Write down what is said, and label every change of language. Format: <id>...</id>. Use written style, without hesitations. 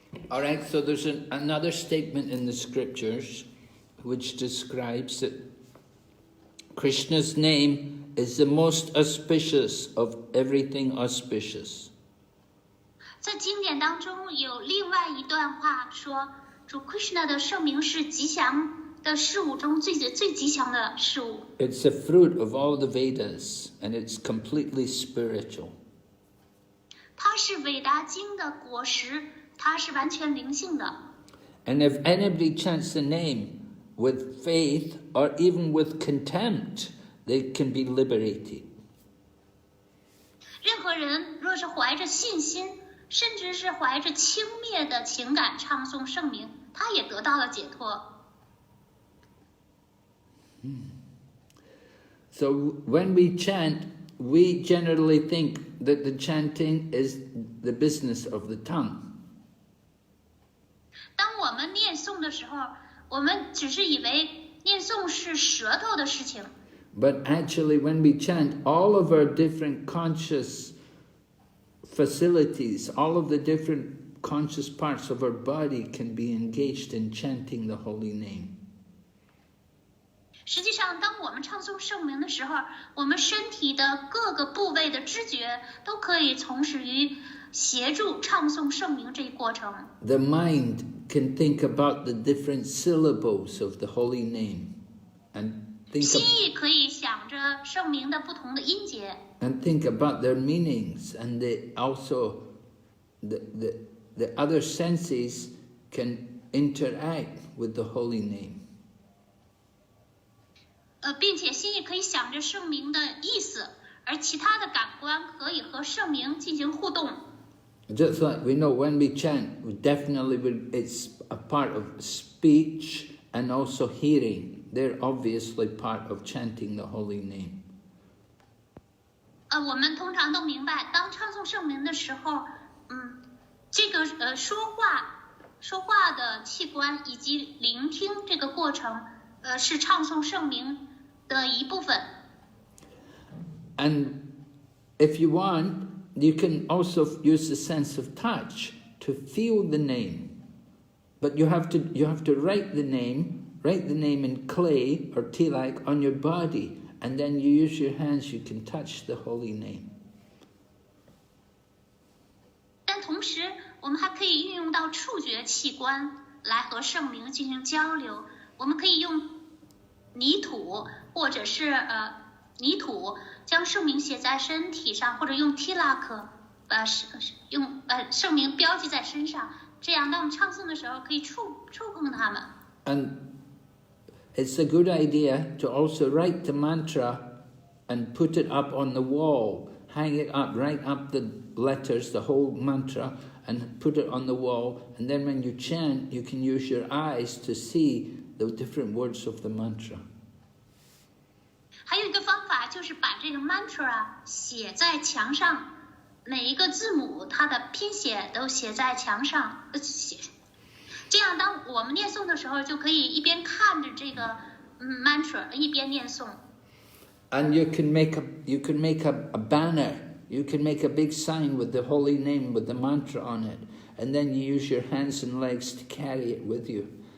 <en>All right, so there's another statement in the scriptures which describes that Krishna's name is the most auspicious of everything auspicious.</en> <zh>在经典当中有另外一段话说，主 Krishna 的圣名是吉祥的事物中最吉祥的事物。</zh> <en>It's the fruit of all the Vedas, and it's completely spiritual.</en> <zh>它是韦达经的果实，它是完全灵性的。</zh> <en>And if anybody chants the name with faith or even with contempt, they can be liberated.</en> <zh>任何人若是怀着信心，甚至是怀着轻蔑的情感唱诵圣名，他也得到了解脱。</zh> <en>So when we chant, we generally think that the chanting is the business of the tongue.</en> <zh>当我们念诵的时候，我们只是以为念诵是舌头的事情。</zh> <en>But actually, when we chant, all of our different conscious facilities, all of the different conscious parts of our body can be engaged in chanting the holy name.</en> <zh>实际上，当我们唱诵圣名的时候，我们身体的各个部位的知觉都可以从事于协助唱诵圣名这一过程。</zh> <en>The mind can think about the different syllables of the holy name and think</en> <zh>心意可以想着圣名的不同的音节。</zh> <en>and think about their meanings, and also the other senses can interact with the holy name.</en> <zh>并且心意可以想着圣名的意思，而其他的感官可以和圣名进行互动。</zh> <en>Just like we know when we chant, it's a part of speech and also hearing. They're obviously part of chanting the holy name.</en> <zh>我们通常都明白，当唱诵圣名的时候，这个说话的器官以及聆听这个过程，是唱诵圣名的一部分。</zh> <en>And if you want, you can also use the sense of touch to feel the name. But you have to write the name in clay or tilak on your body, and then you use your hands, you can touch the holy name.</en> <zh>但同时，我们还可以运用到触觉器官来和圣名进行交流。我们可以用泥土或者是泥土将圣名写在身体上，或者用 tilak 用圣名标记在身上，这样当我们唱诵的时候可以触碰它们。</zh> <en>And it's a good idea to also write the mantra and put it up on the wall, hang it up, write up the letters, the whole mantra, and put it on the wall. And then when you chant, you can use your eyes to see the different words of the mantra.</en> <zh>还有一个方法就是把这个 mantra 写在墙上，每一个字母它的拼写都写在墙上，这样当我们念诵的时候，就可以一边看着这个mantra 一边念诵。</zh> <en>And you can make a banner. You can make a big sign with the holy name with the mantra on it, and then you use your hands and legs to carry it with you.</en>